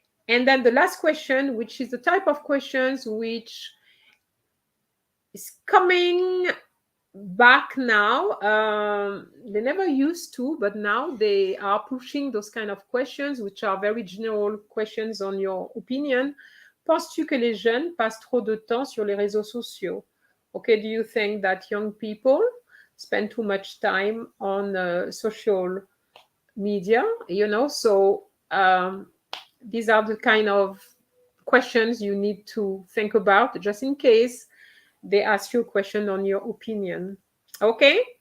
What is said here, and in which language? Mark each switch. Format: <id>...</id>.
<en>And then the last question, which is the type of questions which is coming back now. They never used to, but now they are pushing those kind of questions, which are very general questions on your opinion.</en> <fr>Penses-tu que les jeunes passent trop de temps sur les réseaux sociaux?</fr> <en>Okay, do you think that young people spend too much time on social media? You know, so these are the kind of questions you need to think about just in case they ask you a question on your opinion. Okay?</en>